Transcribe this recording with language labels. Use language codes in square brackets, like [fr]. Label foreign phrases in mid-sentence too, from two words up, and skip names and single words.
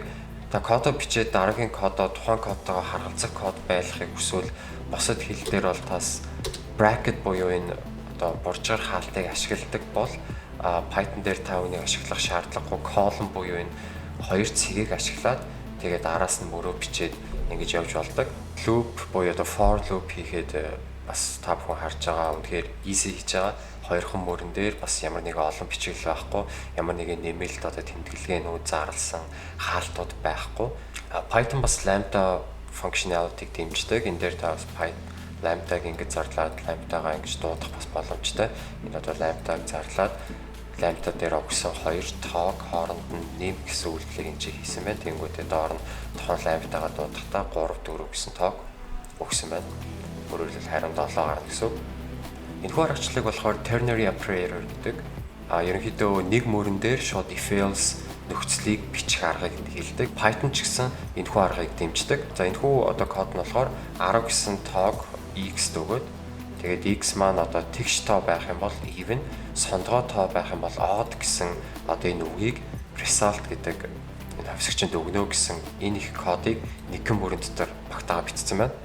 [mn] Та кодо бичээд дараагийн кодо тухайн кодтойгоо харгалзах код байлгахыг хүсвэл босод хэл дээр бол тас bracket буюу энэ буржгар хаалтыг ашигладаг бол Python дээр та үнийг ашиглах шаардлагагүй column буюу энэ хоёр цэгийг ашиглаад тэгээд араас нь мөрөө бичээд ингэж явж болдог. Loop буюу [en] for loop [mn] хийхэд бас та бүхэн харж байгаа үнэхээр easy хийж байгаа. Хоёрхан мөрөн дээр бас ямар нэгэн олон бичгэл байхгүй, ямар нэгэн нэмэлт тэмдэглэгээнүүд зарласан хаалтууд байхгүй. Python бас [en] lambda functionality-г [mn] дэмждэг. Энэ дээр та бас lambda-г ингэж зарлаад lambda-гаа ингэж дуудах бас боломжтой. Энэ lambda-г зарлаад lambda дээр өгсөн хоёр тоог хооронд нь нэм гэсэн үйлдэлийг энэ хийсэн байна. Тэнгүүтээ доор нь тухайн lambda-гаа дуудахдаа 3 4 гэсэн тоог өгсөн байна. Өөрөөр хэлбэл харин 7 гарна гэсэн. Энэхүү аргачлалыг болохоор [en] ternary operator [mn] гэдэг. Ерөнхийдөө нэг мөрөн дээр шууд [en] if else [mn] нөхцөлийг бичих аргыг хэлдэг. Python ч гэсэн энэхүү аргыг дэмждэг. За энэхүү код нь болохоор 10 гэсэн тоог x дөгөөд тэгээд x маань тэгш тоо байх юм бол even, сондгоо тоо байх юм бол odd гэсэн энэ үгийг result гэдэг энэ хувьсгчэнд өгнө гэсэн энэ их кодыг нэгэн мөрөн дотор багтаага бичсэн байна.